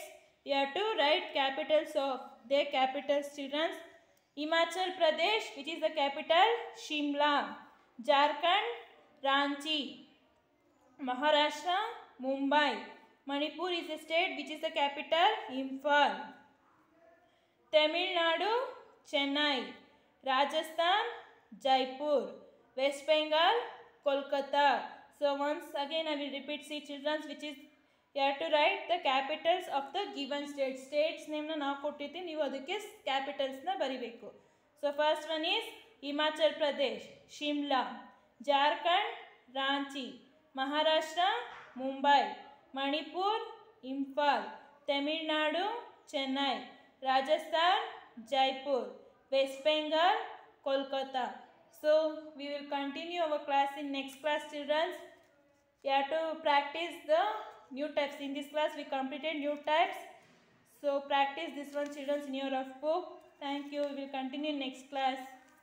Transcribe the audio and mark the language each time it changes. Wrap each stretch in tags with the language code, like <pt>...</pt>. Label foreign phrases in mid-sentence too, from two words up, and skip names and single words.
<en>You have to write capitals of their capitals, children. Himachal Pradesh, which is the capital, Shimla. Jharkhand, Ranchi. Maharashtra, Mumbai. Manipur is a state which is the capital, Imphal. Tamil Nadu, Chennai. Rajasthan, Jaipur. West Bengal, Kolkata. So once again I will repeat, see children, which is you have to write the capitals of the given states. States name</en> <kn>na ನಾವು ಕೊಟ್ಟಿರ್ತೀವಿ, ನೀವು ಅದಕ್ಕೆ capitals na ಬರಿಬೇಕು.</kn> <en>So first one is Himachal Pradesh, Shimla. Jharkhand, Ranchi. Maharashtra, Mumbai. Manipur, Imphal. Tamil Nadu, Chennai. Rajasthan, Jaipur. West Bengal, Kolkata. So we will continue our class in next class, children. You have to practice the new types. In this class we completed new types. So practice this one, children, in your rough book. Thank you. We will continue next class.</en>